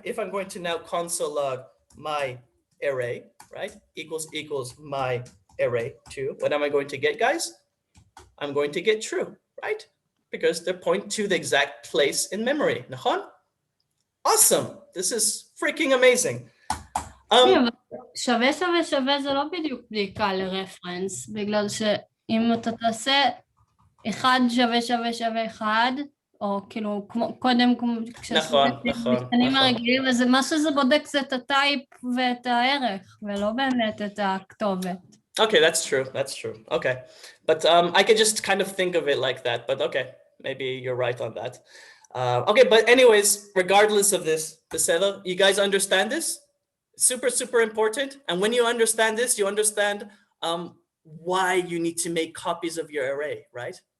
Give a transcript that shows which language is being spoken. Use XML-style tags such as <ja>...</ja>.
<en>If I'm going to now console log my array, right, equals my array 2. What am I going to get, guys? I'm going to get true, right? Because they point to the exact place in memory.</en> <he>נכון?</he> <en>Awesome. This is freaking amazing.</en> <he>שווה זה לא בדיוק בדיקה לרפרנס, בגלל שאם אתה תעשה 1 שווה 1, או כאילו קודם כששנים הרגילים, אז מה שזה בודק זה את הטייפ ואת הערך, ולא באמת את הכתובת.</he> <en>Okay, that's true. Okay, but I could just kind of think of it like that, but okay, maybe you're right on that. Okay, but anyways, regardless of this, you guys understand this? Super important. And when you understand this, you understand why you need to make copies of your array, right?</en>